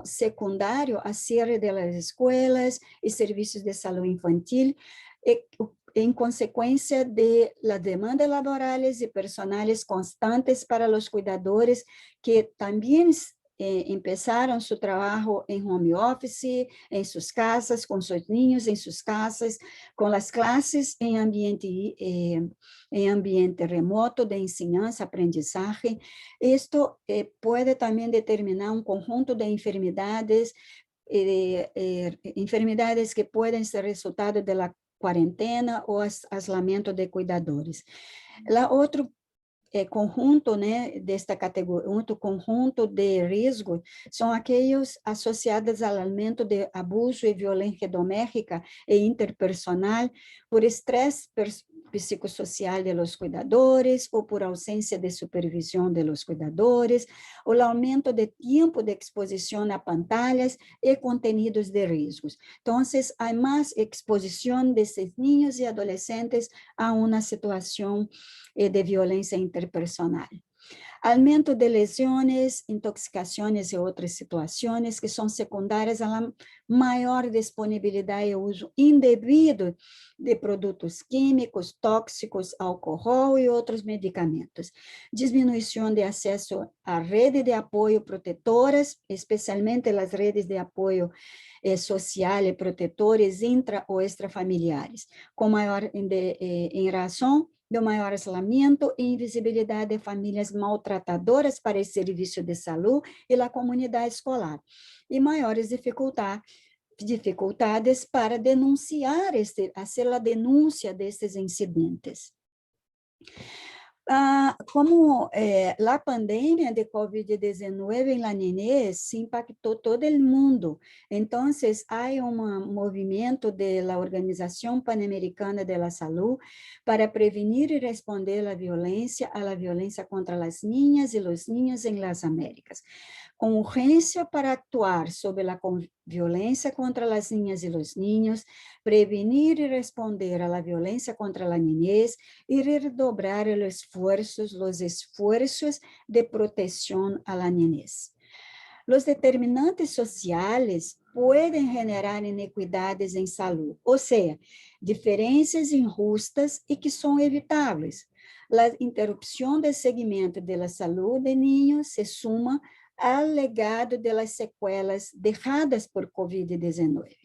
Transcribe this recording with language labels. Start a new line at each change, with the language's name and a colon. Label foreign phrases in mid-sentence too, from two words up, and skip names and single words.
Spanish: secundário a cierre de las escuelas y servicios de salud infantil, en consecuencia de las demandas laborales y personales constantes para los cuidadores que también empezaron su trabajo en
English: home office,
Spanish: en sus casas, con sus niños en sus casas, con las clases en ambiente remoto de enseñanza, aprendizaje. Esto puede también determinar un conjunto de enfermedades, enfermedades que pueden ser resultado de la
Portuguese: quarentena ou
Spanish: aislamento de cuidadores.
Portuguese: Outro conjunto, né, desta categoria, outro conjunto de riscos são aqueles associados ao aumento de abuso e violência doméstica e interpersonal por estresse psicossocial
Spanish: de los cuidadores
Portuguese: ou por ausência de supervisão
Spanish: de los cuidadores,
Portuguese: ou o aumento de tempo de exposição a pantallas e contenidos de riscos. Então, há mais exposição desses niños e adolescentes a uma situação de violência interpersonal.
Spanish: Aumento de lesiones,
Portuguese: intoxicações e outras situações que são secundárias à maior disponibilidade e uso indevido de produtos químicos, tóxicos, álcool e outros medicamentos. Diminuição de acesso à rede de apoio protetoras, especialmente as redes de apoio social e protetores intra ou extrafamiliares, com maior em razão do maior isolamento e invisibilidade de famílias maltratadoras para o serviço de saúde e a comunidade escolar, e maiores dificuldades para denunciar, fazer a denúncia destes incidentes. Como a pandemia de COVID-19 em
Spanish: la niñez
Portuguese: impactou todo o mundo, então há movimento da Organização Pan-Americana
Spanish: de la Salud
Portuguese: para prevenir e responder à violência contra as niñas e os niños em las Américas, com urgência para actuar sobre a violência contra as niñas e os niños, prevenir e responder à violência contra a niñez e redobrar os esforços de proteção à
Spanish: la niñez.
Portuguese: Os determinantes sociais podem generar inequidades em saúde, ou seja, diferenças injustas e que são evitáveis. A interrupção do segmento da saúde de niños se suma ao legado das sequelas deixadas por COVID-19.